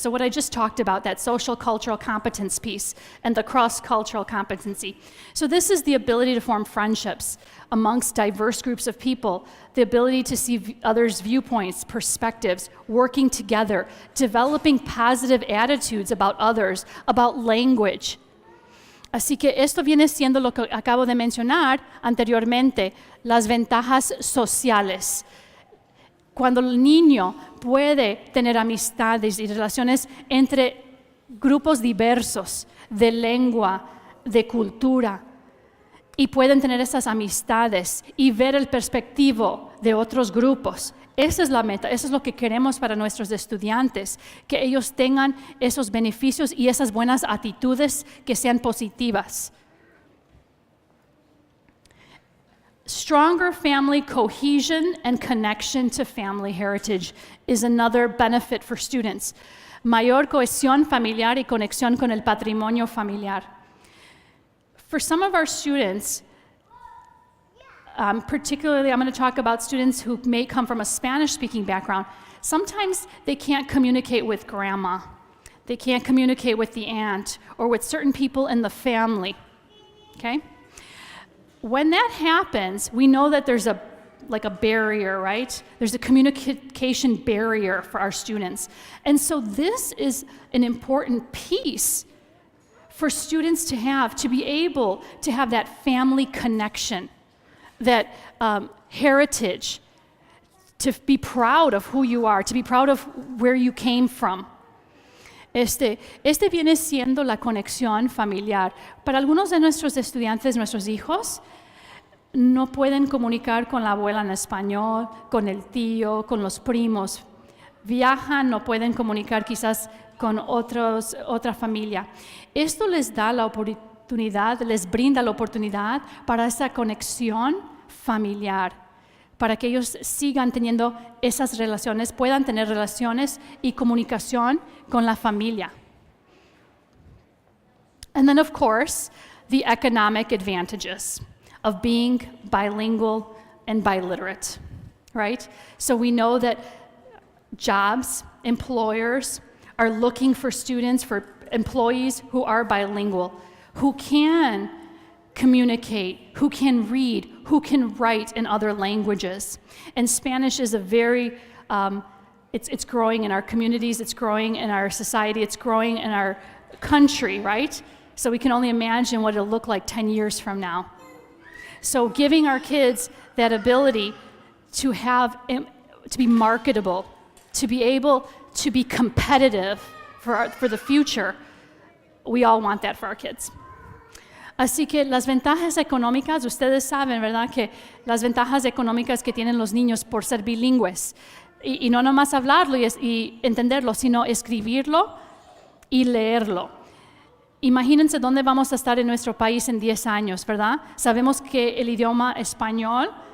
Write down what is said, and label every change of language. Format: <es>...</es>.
<en>So what I just talked about, that social cultural competence piece and the cross-cultural competency. So this is the ability to form friendships amongst diverse groups of people, the ability to see others' viewpoints, perspectives, working together, developing positive attitudes about others, about language.</en> <es>Así que esto viene siendo lo que acabo de mencionar anteriormente, las ventajas sociales. Cuando el niño puede tener amistades y relaciones entre grupos diversos de lengua, de cultura, y pueden tener esas amistades y ver el perspectivo de otros grupos. Esa es la meta, eso es lo que queremos para nuestros estudiantes, que ellos tengan esos beneficios y esas buenas actitudes que sean positivas.</es> <en>Stronger family cohesion and connection to family heritage is another benefit for students.</en> <es>Mayor cohesión familiar y conexión con el patrimonio familiar.</es> <en>For some of our students, particularly, I'm going to talk about students who may come from a Spanish-speaking background. Sometimes they can't communicate with grandma. They can't communicate with the aunt or with certain people in the family, okay? When that happens, we know that there's a barrier, right? There's a communication barrier for our students. And so this is an important piece for students to be able to have that family connection, that heritage, to be proud of who you are, to be proud of where you came from.</en> <es>Este viene siendo la conexión familiar. Para algunos de nuestros estudiantes, nuestros hijos, no pueden comunicar con la abuela en español, con el tío, con los primos. Viajan, no pueden comunicar quizás con otra familia. Esto les da la oportunidad, les brinda la oportunidad para esa conexión familiar, para que ellos sigan teniendo esas relaciones, puedan tener relaciones y comunicación con la familia.</es> <en>And then, of course, the economic advantages of being bilingual and biliterate, right? So we know that jobs, employers are looking for students, for employees who are bilingual, who can communicate, who can read, who can write in other languages. And Spanish is a very, it's growing in our communities, it's growing in our society, it's growing in our country, right? So we can only imagine what it'll look like 10 years from now. So giving our kids that ability to be marketable, to be able to be competitive for the future, we all want that for our kids.</en> <es>Así que las ventajas económicas, ustedes saben, ¿verdad? Que las ventajas económicas que tienen los niños por ser bilingües, y no nomás hablarlo y entenderlo, sino escribirlo y leerlo. Imagínense dónde vamos a estar en nuestro país en 10 años, ¿verdad? Sabemos que el idioma español</es>